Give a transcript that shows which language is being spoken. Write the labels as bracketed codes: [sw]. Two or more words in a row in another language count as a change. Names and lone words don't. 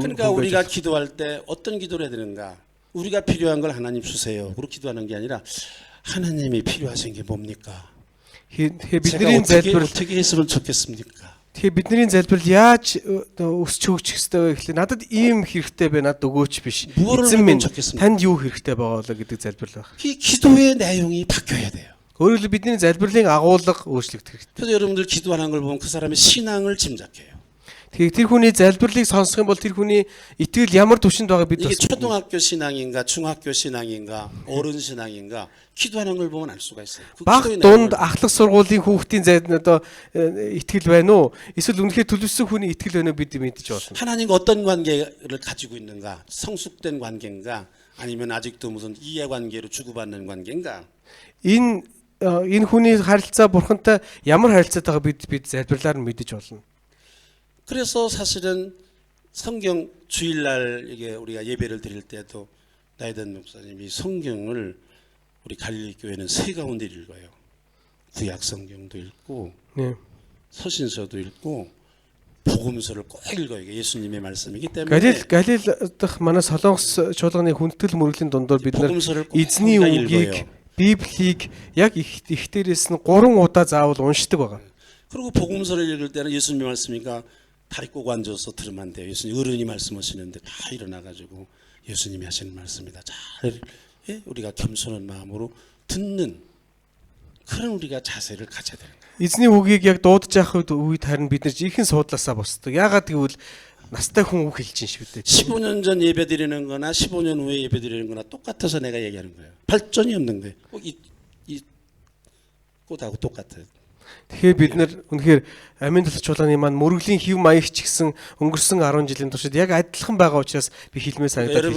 [ko] 그러니까 우리가 기도할 때 어떤 기도를 해야 되는가? 우리가 필요한 걸 하나님 주세요. 그렇게 기도하는 게 아니라 하나님이 필요하신 게 뭡니까? [mn] бидний [ko] 제가 [mn] залбирал [ko] 어떻게 했으면 좋겠습니까? [mn] тэгэхээр бидний залбирал яаж өсч хөгжих ёстой вэ гэхлээр надад ийм хэрэгтэй бэ, надад өгөөч биш. [ko] 무엇을 [mn] Эзэн [ko] 하면 [mn] минь [ko] 좋겠습니까? [mn] танд юу хэрэгтэй байгаа болоо гэдэг залбирал байна. [ko] 이 기도의 내용이 바뀌어야 돼요. [mn] Өөрөөр хэлбэл бидний залбирлын агуулга өөрчлөгдөх хэрэгтэй. [ko] 그래서 여러분들 기도하는 걸 보면 그 사람의 신앙을 짐작해요. [mn] Тэгэхээр тэр хүний залбирлыг сонсох юм бол тэр хүний итгэл ямар түвшинд байгааг бид [ko] 이게 [mn] бас [ko] 초등학교 신앙인가 중학교 신앙인가 어른 신앙인가 기도하는 걸 보면 알 수가 있어요. 그 [mn] баг [ko] 기도의 [mn] дунд [ko] 내용을 [mn] ахлах сургуулийн хүүхдийн зайд одоо итгэл байна уу? Эсвэл үнэхээр төлөвсөн хүний итгэл байна уу бид мэдэж болно. [ko] 하나님과 어떤 관계를 가지고 있는가? 성숙된 관계인가? 아니면 아직도 무슨 이해관계로 주고받는 관계인가? [mn] Энэ хүний харилцаа бурхантай ямар харилцаатайгаа бид залбирлаар нь мэдэж болно. [ko] 그래서 사실은 성경 주일날 이게 우리가 예배를 드릴 때도 나이든 목사님이 성경을 우리 갈릴리 교회는 세 가운데 읽어요. 구약 성경도 읽고 네. 서신서도 읽고 복음서를 꼭 읽어요. 이게 예수님의 말씀이기 때문에 [mn] Галил дахь манай Солонгос чуулганы хүндэтгэл мөрөглийн дундор бид нар [ko] 복음서를 꼭 [mn] эзний [ko] 우리가 [mn] үгийг, [ko] 읽어요. [mn] Библийг яг их дээрээс нь 3 удаа заавал уншдаг байгаа. [ko] 그리고 복음서를 읽을 때는 예수님의 말씀이니까 다리 꼬고 앉아서 들으면 안 돼요. 예수님 어른이 말씀하시는데 다 일어나가지고 예수님이 하시는 말씀이다. 잘 우리가 겸손한 마음으로 듣는 그런 우리가 자세를 가져야 되는 거예요. [mn] Эзний үгийг яг дуудаж явах үед харин бид нар жинхэнэ суудлаасаа босдог. Яагаад гэвэл настай хүн үг хэлж шүү дээ. [ko] 15년 전 예배 드리는 거나 15년 후에 예배 드리는 거나 똑같아서 내가 얘기하는 거예요. 발전이 없는 거예요. 꼭 이 꽃하고 똑같아요. [mn] Тэгэхээр бид нар үнэхээр амин төлөв чуулганы маань мөрөглийн хэв маягч гэсэн өнгөрсөн 10 жилийн туршид яг адилхан байгаа учраас би хэлмээр санагдаад хэлчихлээ.